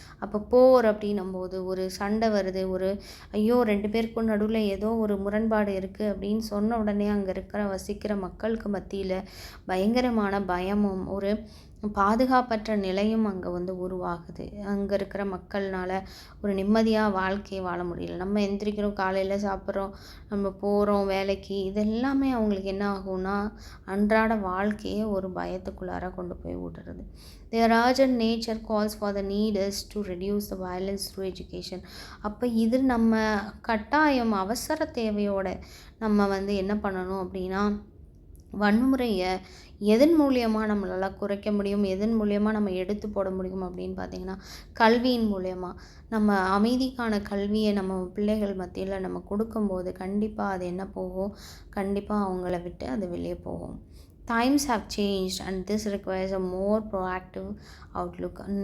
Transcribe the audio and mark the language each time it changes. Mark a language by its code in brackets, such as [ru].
[ta] அப்போ போர் அப்படின்னும்போது ஒரு சண்டை வருது, ஐயோ 2 பேருக்கும் நடுவில் ஏதோ ஒரு முரண்பாடு இருக்குது அப்படின்னு சொன்ன உடனே அங்கே வசிக்கிற மக்களுக்கு மத்தியில் பயங்கரமான பயமும் ஒரு பாதுகாப்பற்ற நிலையும் அங்கே வந்து உருவாகுது. அங்கே இருக்கிற மக்கள்னால ஒரு நிம்மதியாக வாழ்க்கையை வாழ முடியல. நம்ம எந்திரிக்கிறோம், காலையில் சாப்பிட்றோம், நம்ம போகிறோம் வேலைக்கு, இது எல்லாமே அவங்களுக்கு என்ன ஆகும்னா அன்றாட வாழ்க்கையை ஒரு பயத்துக்குள்ளார கொண்டு போய் விடுறது. [en] Their urgent nature calls for the needers to reduce the violence through education. [ta] அப்போ இது நம்ம கட்டாயம் அவசர தேவையோட நம்ம வந்து என்ன பண்ணணும் அப்படின்னா, வன்முறையை எதன் மூலியமாக நம்மளால் குறைக்க முடியும், எதன் மூலியமாக நம்ம எடுத்து போட முடியும் அப்படின்னு பார்த்திங்கன்னா, கல்வியின் மூலயமா. நம்ம அமைதிக்கான கல்வியை நம்ம பிள்ளைகள் மத்தியில் நம்ம கொடுக்கும்போது கண்டிப்பாக அது என்ன போகும், கண்டிப்பாக அவங்கள விட்டு அது வெளியே போகும். [en] Times have changed and this requires a more proactive outlook.